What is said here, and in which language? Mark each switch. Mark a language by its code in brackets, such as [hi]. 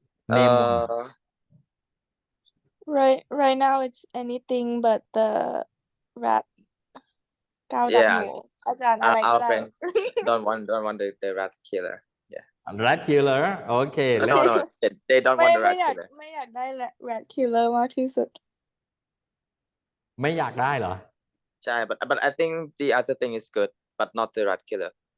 [en] Name one. Right now it's anything but the rat. Our friend don't want the rat killer. Yeah. Rat killer. Okay. No, they don't want the rat killer. [th] ไม่อยากได้ rat killer มากที่สุด ไม่อยากได้เหรอ ใช่ [en] but I think the other thing is good but not the rat killer.